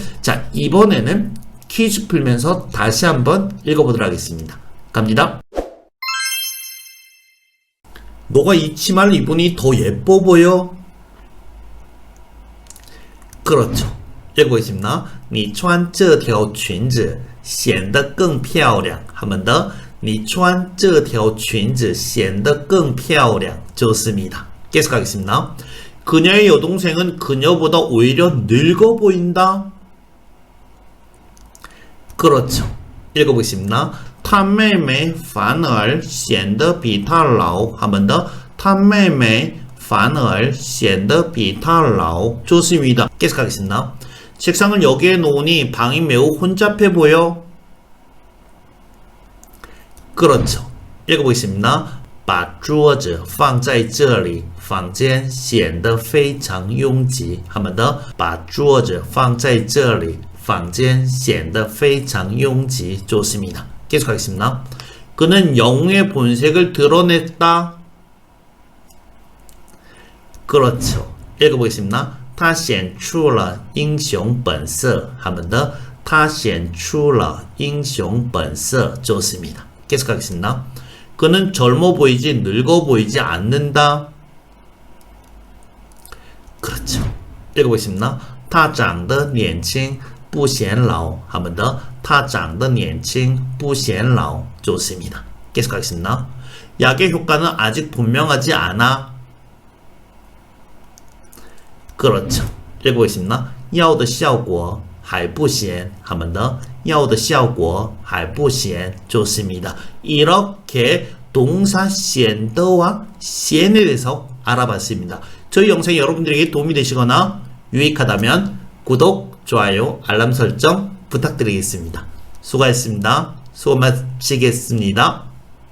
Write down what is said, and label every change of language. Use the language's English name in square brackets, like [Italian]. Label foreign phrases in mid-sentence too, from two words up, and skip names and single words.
[Korean] 자, 이번에는 퀴즈 풀면서 다시 한번 읽어보도록 하겠습니다. 갑니다. 너가 이 치마를 입으니 더 예뻐 보여? 그렇죠. 읽어보겠습니다. [Chinese] 你穿这条裙子显得更漂亮. [Korean] 한 번 더. [Chinese] 你穿这条裙子显得更漂亮. [Korean] 좋습니다. 계속하겠습니다. 그녀의 여동생은 그녀보다 오히려 늙어 보인다. 그렇죠. 읽어보겠습니다. [Chinese] 她妹妹反而显得比她老. [Korean] 한 번 더. [Chinese] 她妹妹反而显得比她老. [Korean] 좋습니다. 계속하겠습니다. 책상을 여기에 놓으니 방이 매우 혼잡해 보여. 그렇죠. 읽어보겠습니다. [Chinese] 把桌子放在这里房间显得非常拥挤. [Korean] 한 번 더. [Chinese] 把桌子放在这里房间显得非常拥挤. [Korean] 좋습니다. 계속하겠습니다. 그는 영웅의 본색을 드러냈다. 그렇죠. 읽어보겠습니다. [Chinese] 他显出了英雄本色. [Korean] 한 번 더. [Chinese] 他显出了英雄本色. [Korean] 좋습니다. 계속하겠습니다. 그는 젊어 보이지 늙어 보이지 않는다. 그렇죠. 읽어보겠습니다. [Chinese] 他长得年轻不显老. [Korean] 한 번 더. [Chinese] 他长得年轻不显老. [Korean] 좋습니다. 계속하겠습니다. 약의 효과는 아직 분명하지 않아. 그렇죠. 읽어보겠습니다. [Chinese] 药的效果还不显. [Korean] 한 번 더. [Chinese] 药的效果还不显. [Korean] 좋습니다. 이렇게 동사 显더와 显에 대해서 알아봤습니다. 저희 영상이 여러분들에게 도움이 되시거나 유익하다면 구독, 좋아요, 알람 설정 부탁드리겠습니다. 수고하셨습니다. 수고 마치겠습니다.